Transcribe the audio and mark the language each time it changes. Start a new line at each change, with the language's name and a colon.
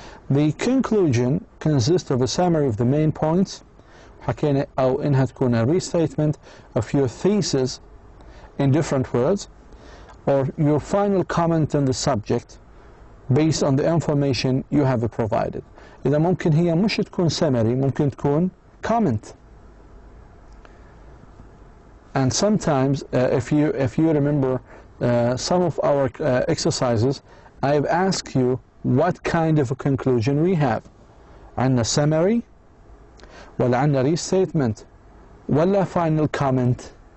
English: The conclusion consists of a summary of the main points.
Arabic: حكينا أو إنها تكون
English: a restatement of your thesis in different words, or your final comment on the subject based on the information you have provided.
Arabic: إذا ممكن هي مش تكون summary، ممكن تكون comment.
English: And sometimes, if you remember some of our exercises, I've asked you what kind of a conclusion we have.
Arabic: عندنا summary, ولا عندنا restatement, ولا final comment.